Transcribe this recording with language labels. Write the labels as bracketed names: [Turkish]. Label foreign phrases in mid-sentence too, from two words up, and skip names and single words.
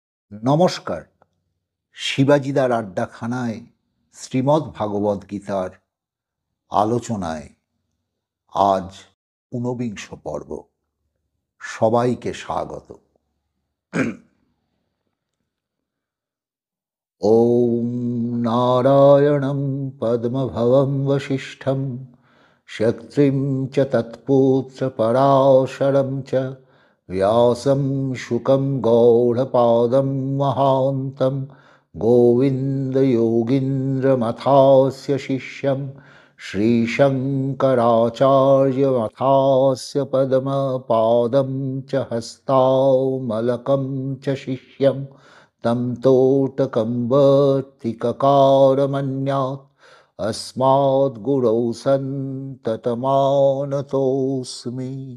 [Bangla] নমস্কার। শিবাজিদার আড্ডাখানায় শ্রীমদ্ ভাগবত গীতার আলোচনায় আজ ১৯ পর্ব। সবাইকে স্বাগত। [Sanskrit] ওম নারায়ণং পদ্মভবং বশিষ্ঠং শক্তিং চ তৎপুত্র পরাশরং চ व्यासं शुकं गौडपादं महान्तं गोविन्दयोगीन्द्रमथास्य शिष्यं श्रीशङ्कराचार्यमथास्य पद्मपादं च हस्तामलकं च शिष्यं तं तोटकं वर्तिककारमन्यात् अस्माद्गुरौ सन्ततमानतोऽस्मि।